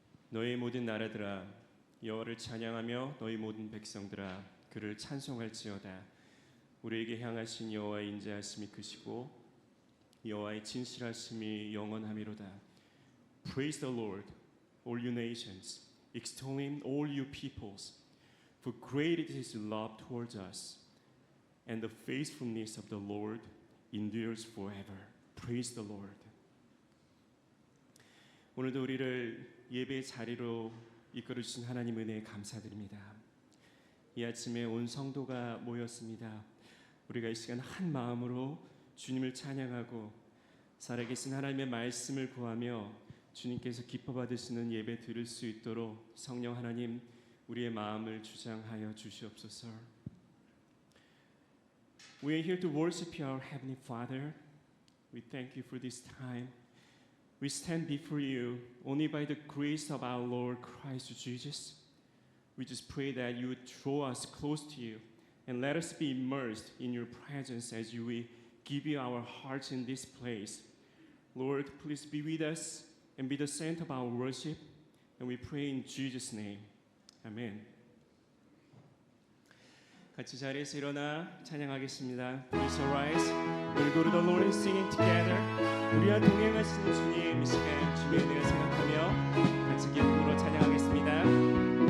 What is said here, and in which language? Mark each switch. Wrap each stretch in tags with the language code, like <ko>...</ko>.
<ko>너희 모든 나라들아 여호와를 찬양하며 너희 모든 백성들아 그를 찬송할지어다. 우리에게 향하신 여호와의 인자하심이 크시고 여호와의 진실하심이 영원하미로다.</ko> <en>Praise the Lord, all you nations. Extol him, all you peoples. For great is his love towards us, and the faithfulness of the Lord endures forever. Praise the Lord.</en> <ko>오늘도 우리를 예배의 자리로 이끌어 주신 하나님 은혜에 감사드립니다. 이 아침에 온 성도가 모였습니다. 우리가 이 시간 한 마음으로 주님을 찬양하고 살아계신 하나님의 말씀을 구하며 주님께서 기뻐 받으시는 예배 드릴 수 있도록 성령 하나님 우리의 마음을 주장하여 주시옵소서.</ko> <en>We are here to worship you, our Heavenly Father. We thank you for this time. We stand before you only by the grace of our Lord Christ Jesus. We just pray that you would draw us close to you and let us be immersed in your presence as we give you our hearts in this place. Lord, please be with us and be the center of our worship. And we pray in Jesus' name. Amen.</en> <ko>같이 자리에서 일어나 찬양하겠습니다.</ko> <en>Please arise. We'll go to the Lord and sing it together.</en> <ko>우리와 동행하시는 주님, 이 시간 주님의 은혜를 생각하며 같이 기쁨으로 찬양하겠습니다.</ko>